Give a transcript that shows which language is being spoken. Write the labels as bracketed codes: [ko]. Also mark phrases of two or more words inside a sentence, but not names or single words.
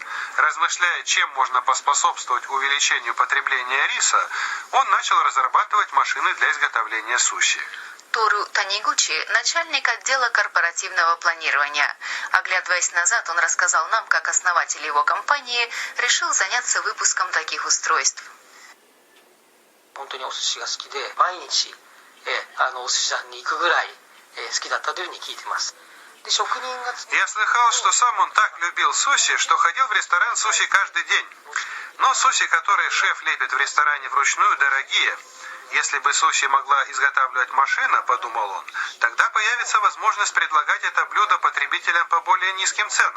[ru] Размышляя, чем можно поспособствовать увеличению потребления риса, он начал разрабатывать машины для изготовления суши. Тору Танигучи, начальник отдела корпоративного планирования. Оглядываясь назад, он рассказал нам, как основатель его компании решил заняться выпуском таких устройств. [ja] お寿司屋さんに行くぐらい好きだったというふうに聞いてます。で、職人が [ru] Я слыхал, что сам он так любил суши, что ходил в ресторан суши каждый день. Но суши, которые шеф лепит в ресторане вручную, дорогие. Если бы суши могла изготавливать машина, подумал он, тогда появится возможность предлагать это блюдо потребителям по более низким ценам.